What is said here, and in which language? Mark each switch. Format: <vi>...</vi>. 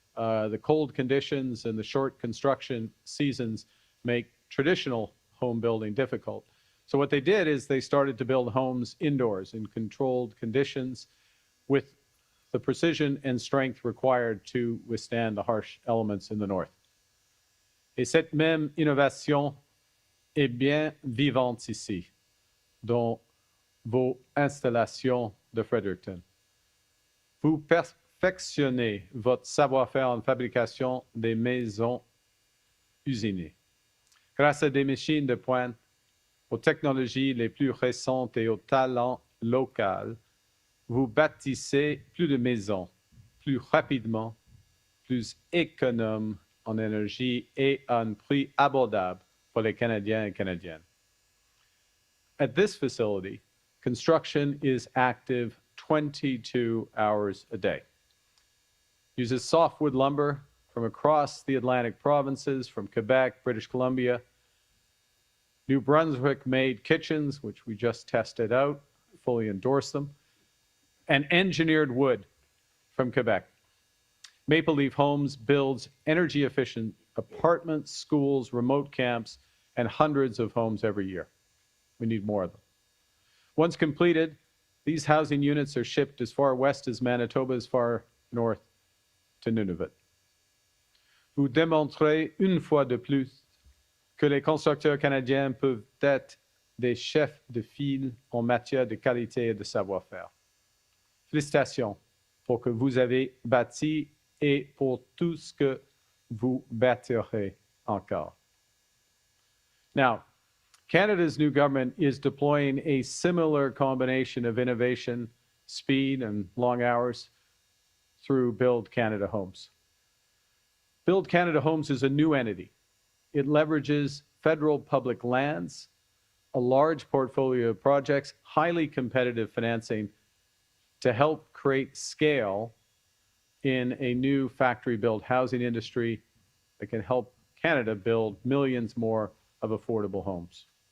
<en>The cold conditions and the short construction seasons make traditional home building difficult. So what they did is they started to build homes indoors in controlled conditions with the precision and strength required to withstand the harsh elements in the north.</en> <fr>Et cette même innovation est bien vivante ici, dans vos installations de Fredericton. Vous perfectionnez votre savoir-faire en fabrication des maisons usinées. Grâce à des machines de pointe, aux technologies les plus récentes et au talent local, vous bâtissez plus de maisons, plus rapidement, plus économes en énergie et à un prix abordable for les Canadiens et Canadiennes.</fr> <en>At this facility, construction is active 22 hours a day. Uses softwood lumber from across the Atlantic provinces, from Quebec, British Columbia, New Brunswick-made kitchens, which we just tested out, fully endorse them, and engineered wood from Quebec. Maple Leaf Homes builds energy-efficient apartments, schools, remote camps, and hundreds of homes every year. We need more of them. Once completed, these housing units are shipped as far west as Manitoba, as far north to Nunavut.</en> <fr>Vous démontrez une fois de plus que les constructeurs canadiens peuvent être des chefs de file en matière de qualité et de savoir-faire. Félicitations pour ce que vous avez bâti et pour tout ce que vous bâtirez encore.</fr> <en>Now, Canada's new government is deploying a similar combination of innovation, speed, and long hours through Build Canada Homes. Build Canada Homes is a new entity. It leverages federal public lands, a large portfolio of projects, highly competitive financing to help create scale in a new factory-built housing industry that can help Canada build millions more of affordable homes.</en>